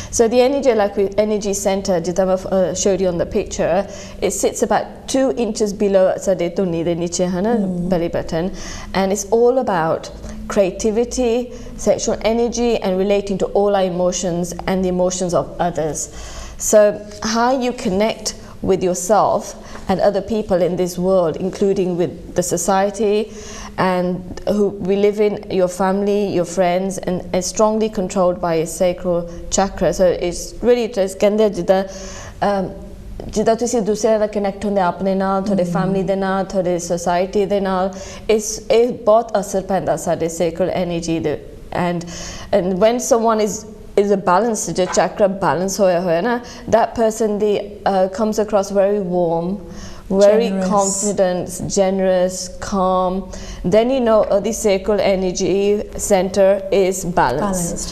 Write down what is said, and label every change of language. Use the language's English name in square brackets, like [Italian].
[English] So the energy center, I showed you on the picture, it sits about 2 inches below the belly button, and it's all about creativity, sexual energy, and relating to all our emotions and the emotions of others. So how you connect with yourself and other people in this world, including with the society and who we live in, your family, your friends, and is strongly controlled by a sacral chakra. So it's really just [Punjabi] ਜਿੱਦਾਂ ਤੁਸੀਂ ਦੂਸਰਿਆਂ ਨਾਲ connect ਹੁੰਦੇ ਆਪਣੇ ਨਾਲ, ਤੁਹਾਡੇ family ਦੇ ਨਾਲ, ਤੁਹਾਡੇ ਸੋਸਾਇਟੀ ਦੇ ਨਾਲ, ਇਹ ਬਹੁਤ ਅਸਰ ਪੈਂਦਾ ਸਾਡੇ sacral energy ਦੇ. [English] And when someone is a balanced, the chakra balance [Punjabi] hoya na, [English] that person comes across very warm, very confident, generous, calm. Then you know the sacral energy center is balanced.